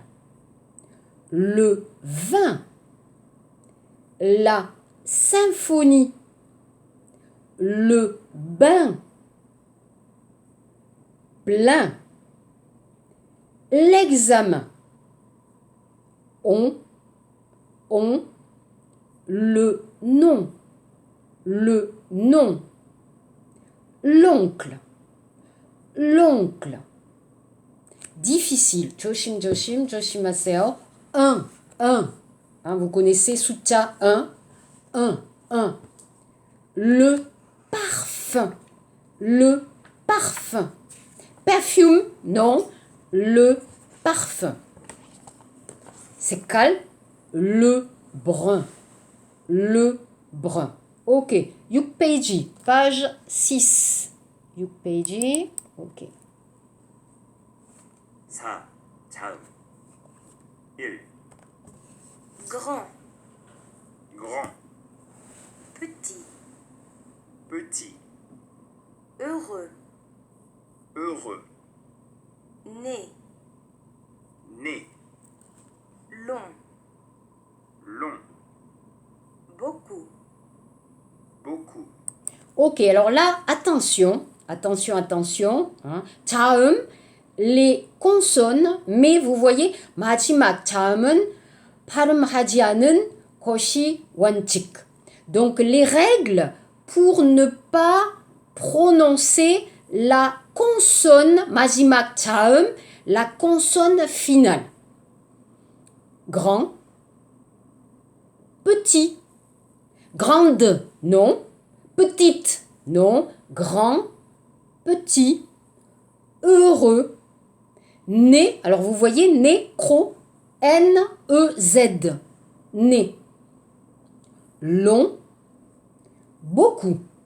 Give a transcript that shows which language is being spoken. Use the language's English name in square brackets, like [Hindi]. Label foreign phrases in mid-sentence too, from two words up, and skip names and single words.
[French] Le vin, la symphonie, le bain, plein, l'examen, on, le nom, l'oncle, l'oncle. Difficile, [Korean] 조심, 조심하세요. [French] Un. Hein, vous connaissez 숫자 1, 1. Le parfum, le parfum. Perfume, non, le parfum. C'est calme, le brun, le brun. Ok, 6페이지, page 6. [Korean] 6페이지, ok. 4, 다음, 1, [French] grand, grand, petit, petit, heureux, heureux, né, né, long, long, beaucoup, beaucoup, Ok, alors là, attention. Hein. 자음, les consonnes, mais vous voyez, [Korean] 마지막 자음은 발음하지 않은 것이 원칙. [French] Donc, les règles pour ne pas prononcer la consonne, [Korean] 마지막 자음, [French] la consonne finale. Grand, petit, grande, non, petite, non, grand, petit, heureux, né, alors vous voyez, nécro, N-E-Z, né, long, beaucoup.